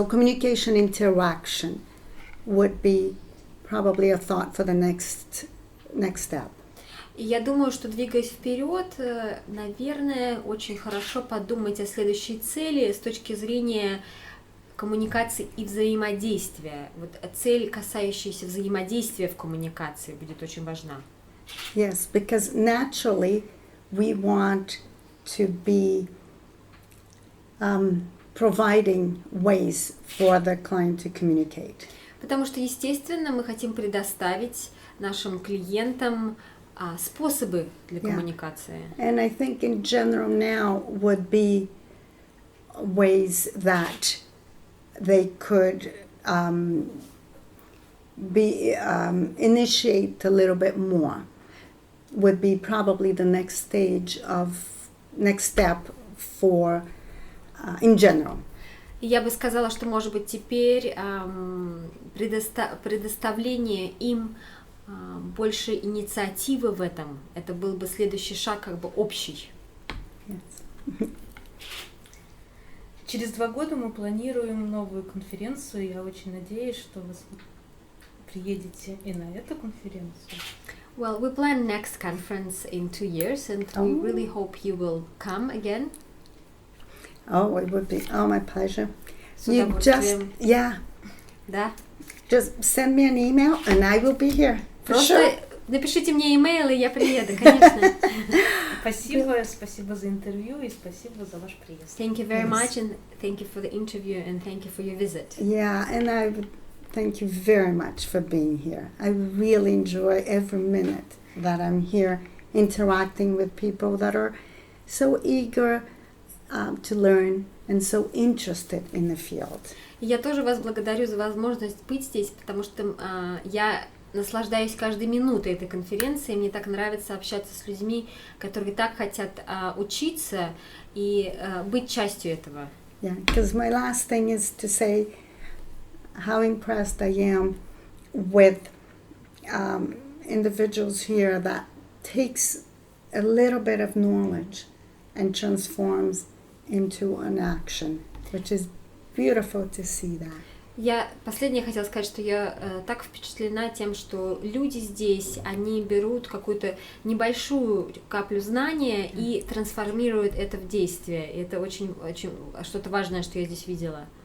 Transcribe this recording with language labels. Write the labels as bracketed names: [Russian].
[English] So communication interaction would be probably a thought for the next step. [Russian] И я думаю, что, двигаясь вперед, наверное, очень хорошо подумать о следующей цели с точки зрения коммуникации и взаимодействия. Вот цель, касающаяся взаимодействия в коммуникации, будет очень важна. [English] Yes, because naturally we want to be providing ways for the client to communicate. [Russian] Потому что, естественно, мы хотим предоставить нашим клиентам способы для коммуникации. [English] And I think in general now would be ways that they could initiate a little bit more. Would be probably the next step for in general. [Russian] Я бы сказала, что, может быть, теперь предоставление им больше инициативы в этом, это был бы следующий шаг, как бы общий. [English] Yes. [Russian] Через 2 года мы планируем новую конференцию. Я очень надеюсь, что вы приедете и на эту конференцию. [English] Well, we plan next conference in 2 years, and we really hope you will come again. Oh, it would be my pleasure. [Russian] С удовольствием. [English] Yeah. [Russian] Да. [English] Just send me an email and I will be here. For sure. [Russian] Напишите мне имейл, и я приеду, конечно. Спасибо за интервью и спасибо за ваш приезд. [English] Thank you very much, and thank you for the interview, and thank you for your visit. Yeah, and I would thank you very much for being here. I really enjoy every minute that I'm here interacting with people that are so eager to learn and so interested in the field. [Russian] Я тоже вас благодарю за возможность быть здесь, потому что я наслаждаюсь каждой минутой этой конференции. Мне так нравится общаться с людьми, которые так хотят учиться и быть частью этого. [English] Yeah, because my last thing is to say how impressed I am with individuals here that takes a little bit of knowledge and transforms into an action, which is beautiful to see that. [Russian] Я последнее хотела сказать, что я так впечатлена тем, что люди здесь, они берут какую-то небольшую каплю знания и трансформируют это в действие. И это очень что-то важное, что я здесь видела.